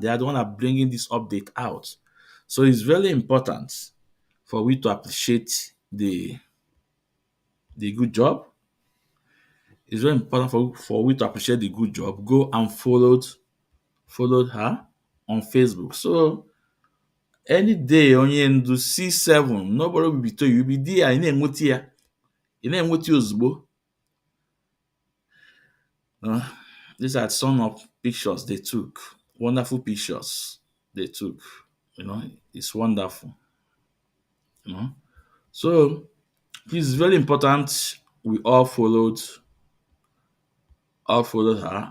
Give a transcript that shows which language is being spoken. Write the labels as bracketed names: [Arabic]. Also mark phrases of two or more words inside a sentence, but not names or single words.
[English] They are the one that are bringing this update out. So it's very important for we to appreciate the good job. It's very important for we to appreciate the good job. Go and followed her on Facebook. So any day [Igbo] onye ndu [English] C7, nobody will be told you be there. [Igbo] Ị na-enweta ozugbo. [English] These are some of pictures they took. Wonderful pictures they took. It's wonderful. So it's very important we all followed her.